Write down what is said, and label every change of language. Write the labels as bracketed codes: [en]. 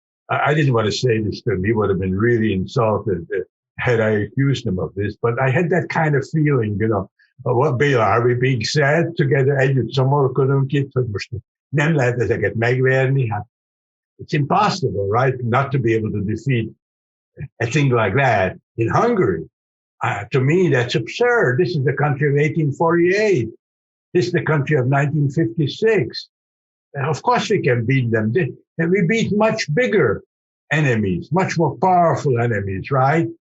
[en] I didn't want to say this to him. He would have been really insulted had I accused him of this. But I had that kind of feeling, what Béla, are we being sad together? [hu] Együtt szomorkodunk itt, hogy most nem lehet ezeket megverni. [en] It's impossible, right? Not to be able to defeat a thing like that in Hungary. To me, that's absurd. This is the country of 1848. This is the country of 1956. Of course we can beat them. And we beat much bigger enemies, much more powerful enemies, right?